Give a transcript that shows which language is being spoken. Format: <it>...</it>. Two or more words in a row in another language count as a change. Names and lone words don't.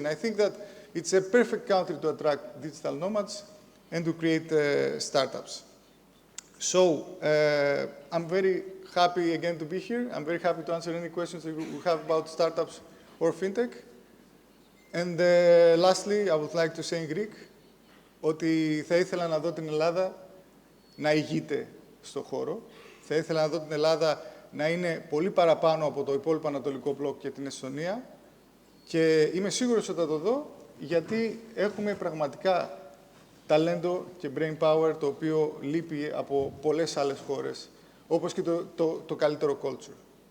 <en>And I think that it's a perfect country to attract digital nomads and to create startups. So I'm very happy again to be here. I'm very happy to answer any questions that you have about startups or fintech. And lastly, I would like to say in Greek</en> <el>ότι θα ήθελα να δω την Ελλάδα να ηγείται στον χώρο. Θα ήθελα να δω την Ελλάδα να είναι πολύ παραπάνω από το υπόλοιπο Ανατολικό μπλοκ και την Εστονία. Και είμαι σίγουρος ότι θα το δω, γιατί έχουμε πραγματικά ταλέντο και</el> <en>brain power,</en> <el>το οποίο λείπει από πολλές άλλες χώρες, όπως και το καλύτερο culture.</el>